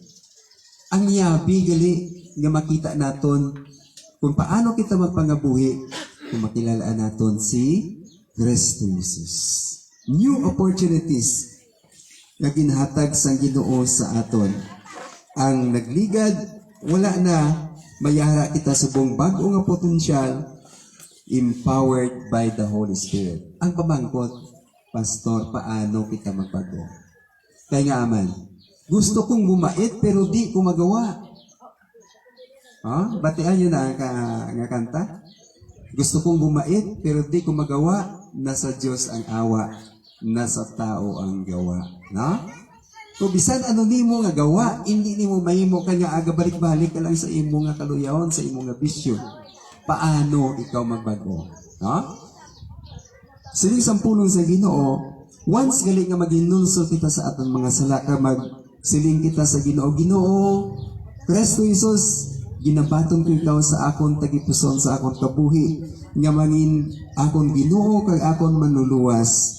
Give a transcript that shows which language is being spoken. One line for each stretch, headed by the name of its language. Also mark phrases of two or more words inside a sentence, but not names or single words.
Hiligaynon: Ang yabi gali nga makita naton kung paano kita magpangabuhi kung makilalaan naton si Kristo Jesus.
English: New opportunities
Hiligaynon: nga ginhatag sang Ginoo sa aton. Ang nagligad, wala na, mayara kita subong bag-o nga potensyal,
English: empowered by the Holy Spirit.
Hiligaynon: Ang pamangkot, Pastor, paano kita magbago?
Filipino: Kaya nga aman, gusto kong bumait pero di ko magawa.
Hiligaynon: Batian nyo na nga kanta?
Filipino: Gusto kong bumait pero di ko magawa. Nasa Diyos ang awa, nasa tao ang gawa. No? So,
Hiligaynon: bisan ano nimo nga gawa, hindi nimo mahimo ka nga aga balik-balik ka lang sa imo nga kaluyahon, sa imo nga bisyo. Paano ikaw magbago? No? Siling sampulong sa Ginoo, once gali nga maginulso kita sa atong mga sala, ka magsiling kita sa Ginoo, Ginoo, Kristo Jesus, ginabaton ko ikaw sa akon tagipuson, sa akon kabuhi, nga mangin akon Ginoo kag akon manluluwas.